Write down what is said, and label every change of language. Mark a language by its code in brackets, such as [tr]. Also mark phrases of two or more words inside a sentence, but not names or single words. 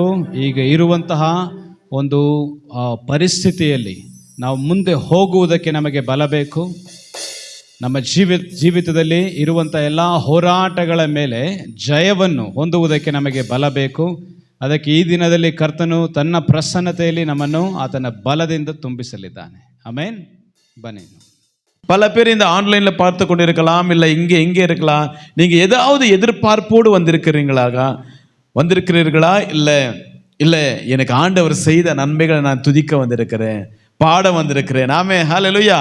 [kn] ಈಗ ಇರುವಂತಹ ಒಂದು ಪರಿಸ್ಥಿತಿಯಲ್ಲಿ ನಾವು ಮುಂದೆ ಹೋಗುವುದಕ್ಕೆ ನಮಗೆ ಬಲ ಬೇಕು. ನಮ್ಮ ಜೀವಿತದಲ್ಲಿ ಇರುವಂಥ ಎಲ್ಲ ಹೋರಾಟಗಳ ಮೇಲೆ ಜಯವನ್ನು ಹೊಂದುವುದಕ್ಕೆ ನಮಗೆ ಬಲ ಬೇಕು. ಅದಕ್ಕೆ ಈ ದಿನದಲ್ಲಿ ಕರ್ತನು ತನ್ನ ಪ್ರಸನ್ನತೆಯಲ್ಲಿ ನಮ್ಮನ್ನು ಆತನ ಬಲದಿಂದ ತುಂಬಿಸಲಿದ್ದಾನೆ. ಆಮೆನ್. பனி. [ta] பல பேர் இந்த ஆன்லைனில் பார்த்து கொண்டு இருக்கலாம், இல்லை இங்கே இருக்கலாம். நீங்கள் ஏதாவது எதிர்பார்ப்போடு வந்திருக்கிறீர்களா? இல்லை எனக்கு ஆண்டவர் செய்த நன்மைகளை நான் துதிக்க வந்திருக்கிறேன், பாட வந்திருக்கிறேன். ஆமே, ஹல்லேலூயா.